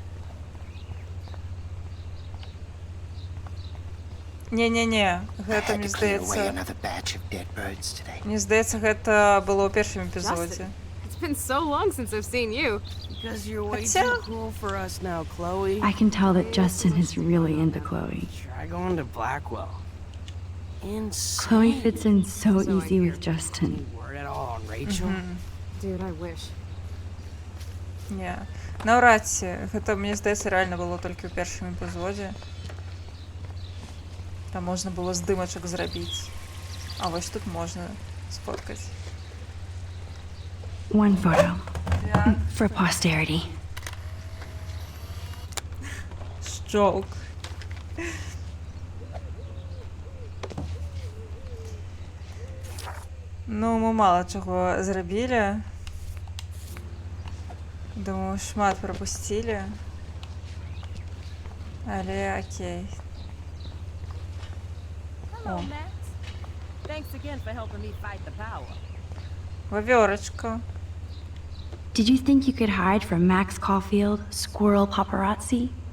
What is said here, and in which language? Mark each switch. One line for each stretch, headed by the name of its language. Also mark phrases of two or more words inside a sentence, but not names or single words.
Belarusian: Не-не-не, гэта,
Ukrainian: мені здається... Мені здається,
Belarusian: гэта было ў першым эпізодзе.
English: It's been so long since I've seen you. Because you're way
Russian: Хотя-
English: too cool for us now, Chloe. I can tell that Justin is really into Chloe. Try going to Blackwell. Insane. Chloe fits in so So easy I with Justin. Any word at all on Rachel? Dude, I wish.
Belarusian: Не, наўрад ці. Гэта, мне здаецца, рэальна было толькі ў першым эпізодзе. Там можна было здымачак зрабіць. А вось тут можна сфоткаць.
English: One photo. Yeah. For posterity. Joke.
Belarusian: Ну, мы мала чаго зрабілі. Думаю, шмат прапусцілі. Але окей. О,
English: Thanks again for helping me fight the power.
Belarusian: вавёрочка.
English: Did you think you could hide from Max Caulfield, squirrel paparazzi?